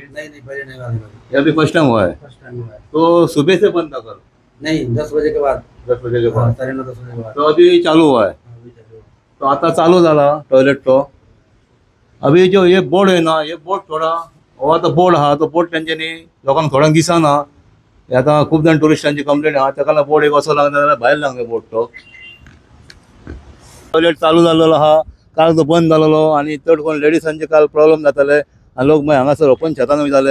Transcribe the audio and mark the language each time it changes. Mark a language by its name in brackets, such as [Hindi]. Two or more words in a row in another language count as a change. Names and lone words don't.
[Hindi] नहीं, पहले नहीं हुआ था। ये अभी [English] first time [Hindi] हुआ है। [English] first time [Hindi] हुआ है। तो सुबह से बंद था कल? नहीं, 10 बजे के बाद। 10 बजे के हाँ, बाद। 9:30 10 बजे के बाद। तो अभी चालू हुआ है। हाँ, अभी चल रहा है। [Konkani] तो आता चालू झाला टॉयलेट तो। [Hindi] अभी जो ये बोर्ड है ना, ये बोर्ड थोड़ा [Konkani] हो आता बोर्ड आहा, तो बोर्ड तेंच्यांनी लोकांक थोड्यांक दिसना। हे आतां खूब जाण टुरिस्टांची कंप्लेंट आहा, ताका लागून बोर्ड एक असो लागना जाल्यार भायर लावंक जाय बोर्ड तो। टॉयलेट चालू जाल्लो आहा, काल तो बंद जालोलो, आनी चड कोण लेडिसांचे काल प्रॉब्लेम जाताले आनी लोक मागीर हांगासर ओपन शेतान वयताले।